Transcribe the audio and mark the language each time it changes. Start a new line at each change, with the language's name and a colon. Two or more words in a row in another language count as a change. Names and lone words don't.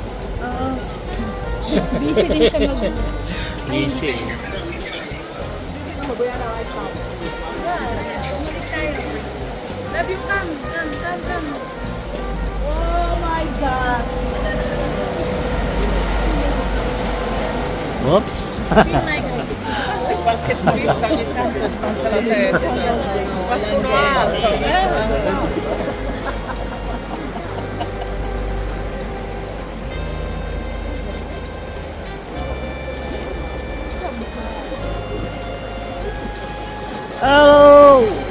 Filipino: Oo. Busy din siya mag...
English: Easy. Love you, come. Oh my God. Whoops.
Italian: Qualche turista ogni tanto smonta la testa. Qualcuno altro. Oh!